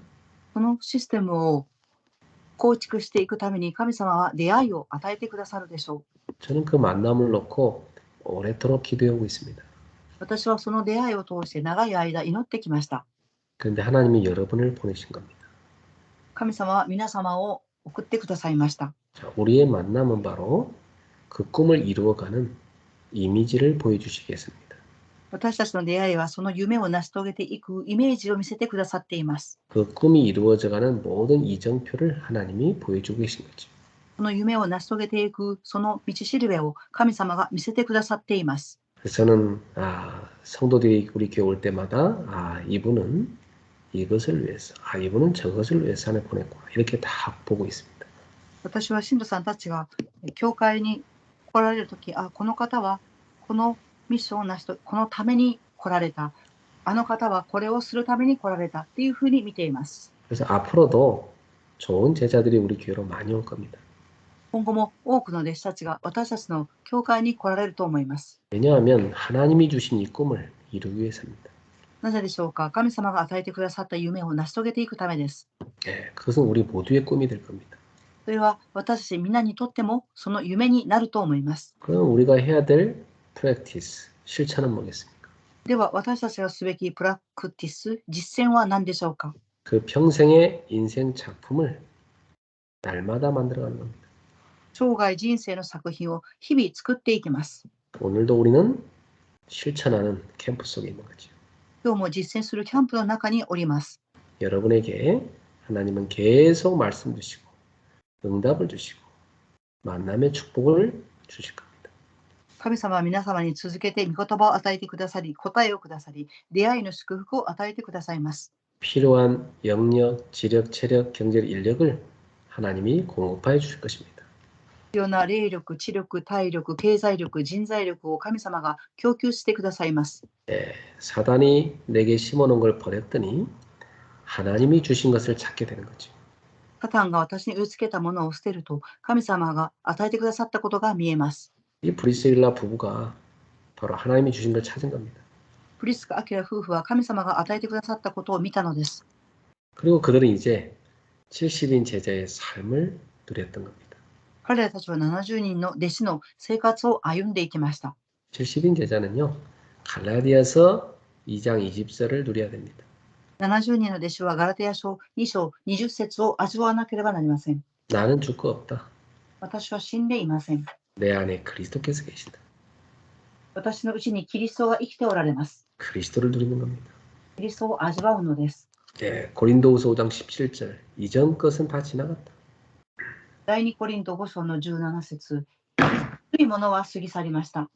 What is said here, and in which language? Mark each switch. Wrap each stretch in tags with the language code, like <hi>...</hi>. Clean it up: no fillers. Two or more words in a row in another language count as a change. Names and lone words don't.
<ja>そのシステムを構築していくために神様は出会いを与えてくださるでしょう。</ja> <ko>저는 그 만남을 놓고 오래도록 기도해오고 있습니다.</ko> <ja>私はその出会いを通して長い間祈ってきました。</ja> <ko>그런데 하나님이 여러분을 보내신 겁니다.</ko> <ja>神様は皆様を送ってくださいました。</ja> <ko>자, 우리의 만남은 바로 그 꿈을 이루어가는 이미지를 보여주시겠습니다.</ko> <ja>私たちの出会いはその夢を成し遂げていくイメージを見せてくださっています。</ja> <ko>그 꿈이 이루어져가는 모든 이정표를 하나님이 보여주고 계신 거죠.</ko> <ja>その夢を成し遂げていくその道しるべを神様が見せてくださっています。</ja> <ko>그래서 저는 성도들이 우리 교회 올 때마다 이분은 이것을 위해서, 이분은 저것을 위해서 하나님 보냈구나 이렇게 다 보고 있습니다.</ko> <ja>私は信徒さんたちが教会に来られるとき、この方はこのミッションを成し遂げ、このために来られた。あの方はこれをするために来られたっていうふうに見ています。</ja> <ko>그래서 앞으로도 좋은 제자들이 우리 교회로 많이 올 겁니다.</ko> <ja>今後も多くの弟子たちが私たちの教会に来られると思います。</ja> <ko>왜냐하면 하나님이 주신 이 꿈을 이루기 위해서입니다.</ko> <ja>なぜでしょうか。神様が与えてくださった夢を成し遂げていくためです。</ja> <ko>그것은 우리 모두의 꿈이 될 겁니다.</ko> <ja>それは私たちみんなにとってもその夢になると思います。</ja> <ko>그럼 우리가 해야 될 프랙티스, 실천은 뭐겠습니까?</ko> <ja>では私たちがすべきプラクティス、実践は何でしょうか。</ja> <ko>그 평생의 인생 작품을 날마다 만들어가는 겁니다.</ko> <ja>生涯人生の作品を日々作っていきます。</ja> <ko>오늘도 우리는 실천하는 캠프 속에 있는 거죠.</ko> <ja>今日も実践するキャンプの中におります。</ja> <ko>여러분에게 하나님은 계속 말씀 주시고 응답을 주시고 만남의 축복을 주실 겁니다.</ko> <ja>神様は皆様に続けて御言葉を与えてくださり、答えをくださり、出会いの祝福を与えてくださいます。</ja> <ko>필요한 영역, 지력, 체력, 경제력, 인력을 하나님이 공급하여 주실 것입니다.</ko> <ja>必要な霊力、知力、体力、経済力、人材力を神様が供給してくださいます。</ja> <ko>사단이 내게 심어놓은 걸 버렸더니 하나님이 주신 것을 찾게 되는 거죠.</ko> <ja>サタンが私に植え付けたものを捨てると、神様が与えてくださったことが見えます。</ja> <ko>이 브리스길라 부부가 바로 하나님이 주신 걸 찾은 겁니다.</ko> <ja>プリスカ・アキラ夫婦は神様が与えてくださったことを見たのです。</ja> <ko>그리고 그들은 이제 70인 제자의 삶을 누렸던 겁니다.</ko> <ja>彼らたちは70人の弟子の生活を歩んでいきました。</ja> <ko>70인 제자는요, 갈라디아서 2장 20절을 누려야 됩니다.</ko> <ja>70 人の弟子はガラテヤ書2章20節を味わわなければなりません。</ja> <ko>나는 죽고 없다.</ko> <ja>私は死んでいません。</ja> <ko>내 안에 그리스도께서 계신다.</ko> <ja>私のうちにキリストが生きておられます。</ja> <ko>그리스도를 누리는 겁니다.</ko> <ja>キリストを味わうのです。</ja> <ko>고린도후서 5장 17절 이전 것은 다 지나갔다.</ko> <ja>第2コリント5章の17節、古いものは過ぎ去りました。</ja>